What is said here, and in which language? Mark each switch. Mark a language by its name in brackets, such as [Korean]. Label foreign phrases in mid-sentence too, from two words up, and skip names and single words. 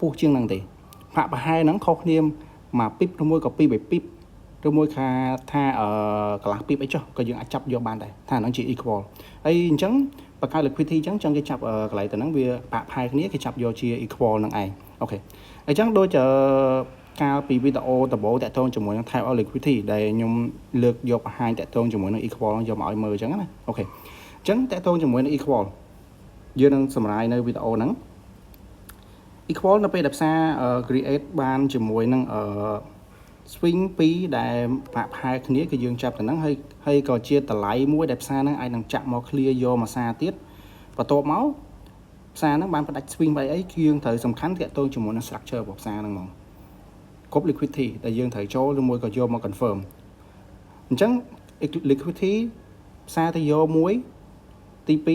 [Khmer] ស់ជាងហ្នឹងទេហាក់ប្រហែលហ្នឹងខុសគ្នាមួយពីបឬមួយក៏2 ពីបឬមួយថាកន្លះពីបអីចុះក៏យើងអាចចាប់យកបានដែរថាហ្នឹងជា equal ហើយអញ្ចឹងបង្កើត liquidity អញ្ចឹងគេចាប់កន្លែងទៅហ្នឹងវាបាក់ផែគ្នាគេចាប់យកជា equal ហ្នឹងឯងអូខេអញ្ចឹងដូចកាលពីវីដេអូដំបូងតាក់ទងជាមួយនឹង [English] type of liquidity [Khmer] ដែលខ្ញុំលើកយកបង្ហាញតាក់ទងជាមួយនឹង equal យកមកឲ្យមើលអញ្ចឹងណាអូខេអញ្ចឹងតាក់ទងជាមួយនឹង equal យើងនឹងសម្រាយនៅវីដេអូហ្នឹង equal នៅពេលដែលផ្សារ create បានជាមួយនឹងswing 2ដែលបាក់ផែគ្នាគឺយើងចាប់ទៅហ្នឹងហើយក៏ជាតម្លៃមួយដែលផ្សារហ្នឹងអាចនឹងចាក់មក clear យកមួយសារទៀតបន្ទាប់មកផ្សារហ្នឹងបានផ្ដាច់ swing អីគឺយើងត្រូវសំខាន់តាក់ទងជាមួយនឹង structure របស់ផ្សារហ្នឹងហ្មងគ្រប់ liquidity ដែលយើងត្រូវចូលឬមួយក៏យកមក confirm អញ្ចឹង liquidity ផ្សារទៅយកមួយទី